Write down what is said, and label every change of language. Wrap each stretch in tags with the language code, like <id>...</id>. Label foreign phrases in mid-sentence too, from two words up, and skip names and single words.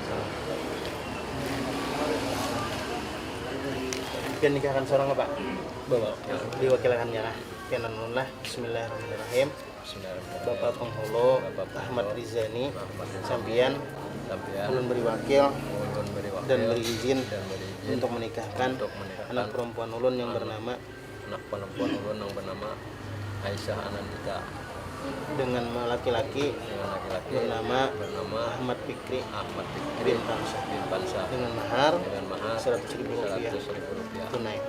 <bjn>Pian nikahkan seorang Pak. Bawa diwakilkan ya. Pianan lah. Bismillahirrahmanirrahim. Bapak penghulu Ahmad Rizani sampian ulun beri wakil dan beri izin untuk menikahkan anak perempuan ulun yang bernama Aisyah Anandita dengan laki-laki bernama Ahmad Fikri bin Pansah dengan mahar 100.000 rupiah tunai.</bjn>